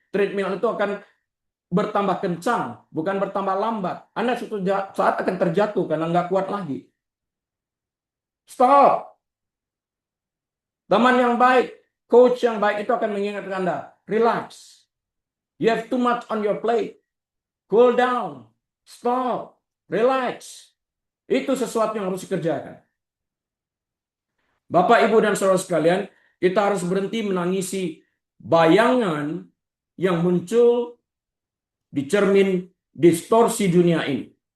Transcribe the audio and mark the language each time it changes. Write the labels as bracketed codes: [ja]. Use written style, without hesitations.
[id] Treadmill itu akan bertambah kencang, bukan bertambah lambat. Anda suatu saat akan terjatuh karena nggak kuat lagi. Stop. Teman yang baik, coach yang baik itu akan mengingatkan Anda, relax. [en] You have too much on your plate. Cool down. Stop. Relax. [id] Itu sesuatu yang harus dikerjakan. Bapak, Ibu, dan saudara sekalian, kita harus berhenti menangisi bayangan yang muncul di cermin distorsi dunia ini.